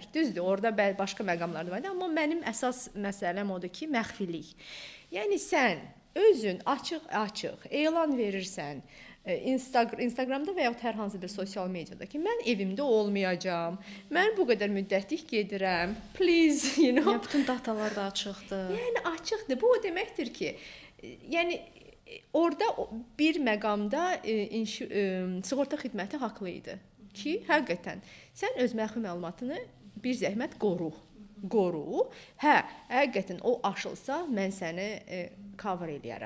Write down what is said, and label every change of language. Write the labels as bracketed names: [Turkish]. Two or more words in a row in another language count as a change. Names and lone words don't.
[Azerbaijani] Düzdür, orada başqa məqamlar da var, amma mənim əsas məsələm odur ki, məxfilik. Yəni sən özün açıq elan verirsən Instagramda və yaxud hər hansı bir sosial mediada ki, mən evimdə olmayacağam, mən bu qədər müddətlik gedirəm, [English] please, you know. [Azerbaijani] Yəni bütün datalar da açıqdır. Yəni açıqdır. Bu o deməkdir ki, yəni orada bir məqamda sığorta xidməti haqlı idi ki, həqiqətən sən öz məxfi məlumatını bir zəhmət qoru. Hə, həqiqətən o aşılsa mən səni cover eləyərəm.